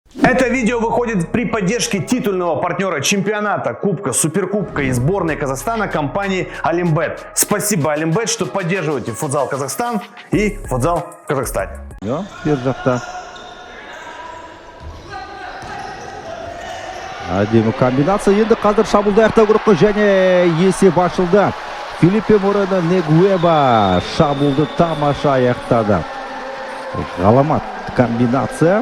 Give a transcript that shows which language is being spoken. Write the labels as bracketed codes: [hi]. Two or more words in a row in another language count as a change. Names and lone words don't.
[ru] Это видео выходит при поддержке титульного партнера чемпионата, кубка, суперкубка и сборной Казахстана компании Олимбет. Спасибо, Олимбет, что поддерживаете футзал Казахстан и футзал в Казахстане. [kk] Әдемі комбинация. Енді қазір шабуылды аяқтау керек қой, және есеп ашылды. Филиппе Морено Негуэба шабуылды тамаша аяқтады. Ғаламат комбинация.